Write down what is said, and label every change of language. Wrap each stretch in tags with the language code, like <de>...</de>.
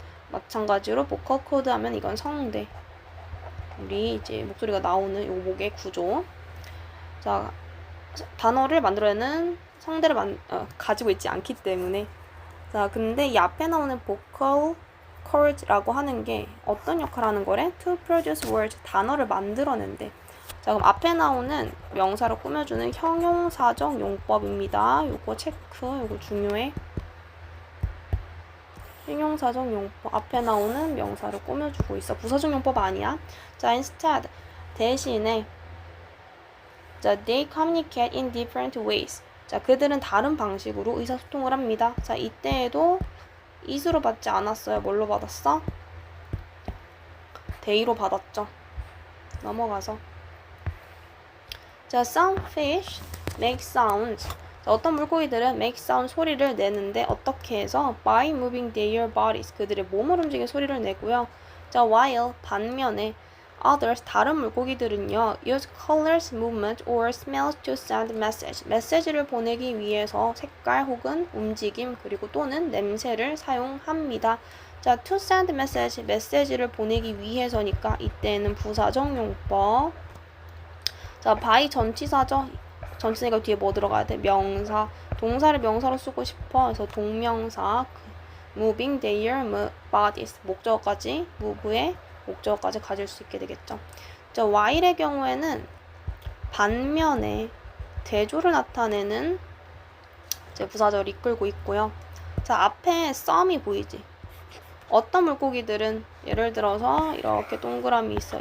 <ko>마찬가지로 보컬 코드 하면 이건 성대. 우리 이제 목소리가 나오는 요 목의 구조. 자, 단어를 만들어내는 성대를 가지고 있지 않기 때문에. 자, 근데 이 앞에 나오는 vocal chord라고 하는 게 어떤 역할을 하는 거래?</ko> <en>To produce words,</en> <ko>단어를 만들어낸대. 자, 그럼 앞에 나오는 명사를 꾸며주는 형용사적 용법입니다. 요거 체크, 요거 중요해. 형용사적 용법, 앞에 나오는 명사를 꾸며주고 있어. 부사적 용법 아니야.</ko> <en>자, instead,</en> <ko>대신에</ko> <en>자, they communicate in different ways.</en> <ko>자, 그들은 다른 방식으로 의사소통을 합니다. 자, 이때에도 is로 받지 않았어요. 뭘로 받았어? they로 받았죠. 넘어가서.</ko> <en>자, some fish make sounds.</en> <ko>자, 어떤 물고기들은</ko> <en>make sound</en> <ko>소리를 내는데 어떻게 해서?</ko> <en>by moving their bodies.</en> <ko>그들의 몸을 움직여 소리를 내고요.</ko> <en>자, while</en> <ko>반면에</ko> <en>others</en> <ko>다른 물고기들은요</ko> <en>use colors, movement or smells to send message.</en> <ko>메시지를 보내기 위해서 색깔 혹은 움직임 그리고 또는 냄새를 사용합니다. 자,</ko> <en>to send message,</en> <ko>메시지를 보내기 위해서니까 이때는 부사적 용법. 자, by 전치사죠. 전치사니까 뒤에 뭐 들어가야 돼? 명사. 동사를 명사로 쓰고 싶어. 그래서 동명사</ko> <en>moving their bodies.</en> <ko>목적어까지 move의 목적어까지 가질 수 있게 되겠죠. 자, while의 경우에는 반면에 대조를 나타내는 이제 부사절을 이끌고 있고요. 자, 앞에 some이 보이지? 어떤 물고기들은 예를 들어서 이렇게 동그라미 있어.</ko>